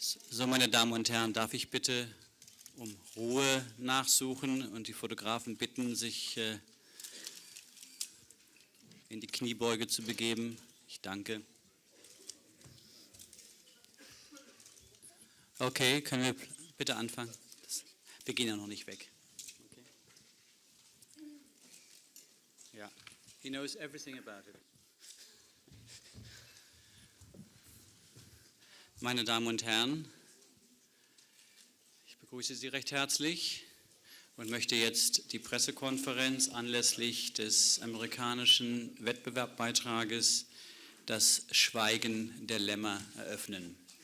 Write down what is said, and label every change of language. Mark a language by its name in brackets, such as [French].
[German] So, meine Damen und Herren, darf ich bitte um Ruhe nachsuchen und die Fotografen bitten, sich in die Kniebeuge zu begeben. Ich danke. Okay, können wir bitte anfangen? Wir gehen ja noch nicht weg. Okay. [English] Ja, he knows everything about it. [German] Meine Damen und Herren, ich begrüße Sie recht herzlich und möchte jetzt die Pressekonferenz anlässlich des amerikanischen Wettbewerbbeitrages Das Schweigen der Lämmer eröffnen.